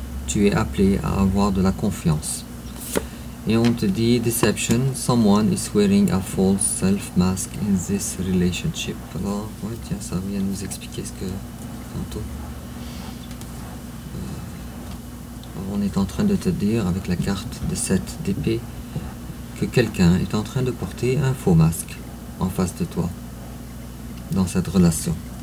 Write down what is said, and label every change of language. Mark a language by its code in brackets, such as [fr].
[fr] Tu es appelé à avoir de la confiance. Et on te dit, [en] deception, someone is wearing a false self-mask in this relationship. [fr] Alors, ouais, tiens, ça vient nous expliquer ce que tantôt. On est en train de te dire, avec la carte de 7 d'épée, que quelqu'un est en train de porter un faux masque en face de toi, dans cette relation.